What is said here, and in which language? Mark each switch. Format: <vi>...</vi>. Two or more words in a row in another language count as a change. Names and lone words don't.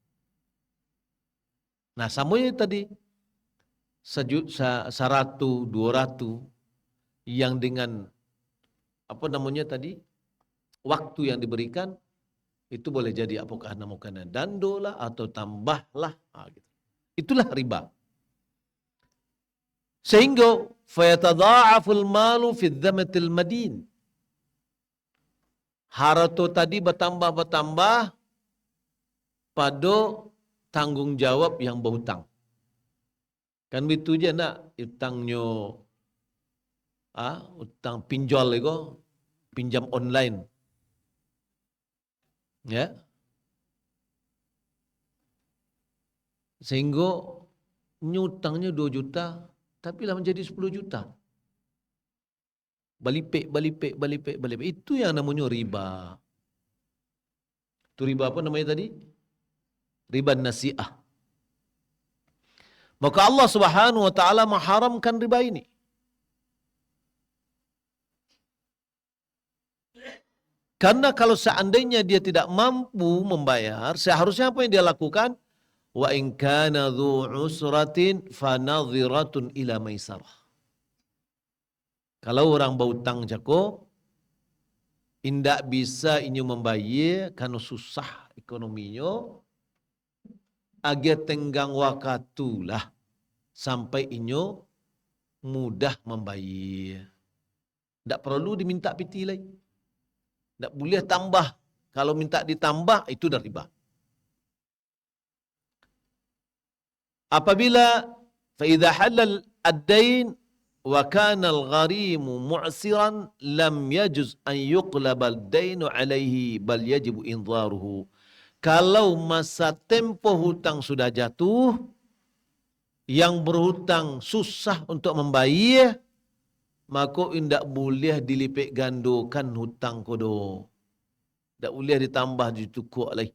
<id>Nah, sama tadi 100, 200 yang dengan apa namanya tadi waktu yang diberikan itu boleh jadi apakah namanya dando lah atau tambahlah, gitu. Itulah riba. Sehingga</id> <ar>فيتضاعف المال في ذمة المدين.</ar> <id>Harta tadi bertambah pada tanggungjawab yang berhutang. Kan begitu je nak hutangnya hutang pinjol itu, pinjam online. Ya. Sehingga nyutangnya 2 juta, tapi lah menjadi 10 juta. Balipek. Itu yang namanya riba. Itu riba apa namanya tadi? Riba nasi'ah. Maka Allah Subhanahu wa taala mengharamkan riba ini. Karena kalau seandainya dia tidak mampu membayar, seharusnya apa yang dia lakukan?</id> <ar>وإن كان ذو عسرة فنظرة إلى ميسرة.</ar> <id>Kalau orang berhutang jako, indak bisa inyo membayar karena susah ekonominya, agar tenggang waktu lah sampai inyo mudah membayar. Tak perlu diminta piti lagi. Tak boleh tambah. Kalau minta ditambah, itu dah riba.</id> <ar>Apabila فإذا حل الدين وكان الغريم معسرا لم يجز أن يقلب الدين عليه بل يجب إنظاره.</ar> <id>Kalau masa tempo hutang sudah jatuh, yang berhutang susah untuk membayar, maka indak boleh dilipat gandakan hutang kodo. Tak boleh ditambah ditukuk lagi.</id>